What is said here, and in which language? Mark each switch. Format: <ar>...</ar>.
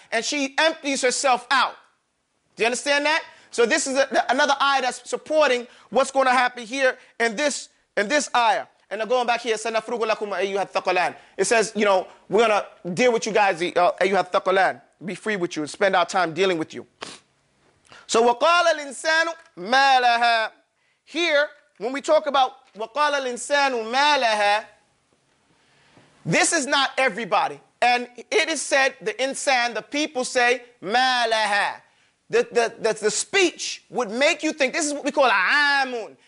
<en>And she empties herself out. Do you understand that? So this is another ayah that's supporting what's going to happen here in this ayah. And now going back here,</en> <ar>سَنَفْرُغُ لَكُمْ أَيُّهَا الثَّقَلَانِ.</ar> <en>It says, we're going to deal with you guys,</en> <ar>أَيُّهَا الثَّقَلَانِ.</ar> <en>Be free with you and spend our time dealing with you.</en> <ar>So وَقَالَ الْإِنسَانُ مَا لَهَا.</ar> <en>Here, when we talk about</en> <ar>وَقَالَ الْإِنسَانُ مَا لَهَا,</ar> <en>this is not everybody. And it is said, the insan, the people say,</en> <ar>مَا لَهَا.</ar> <en>the speech would make you think, this is what we call amun.</en>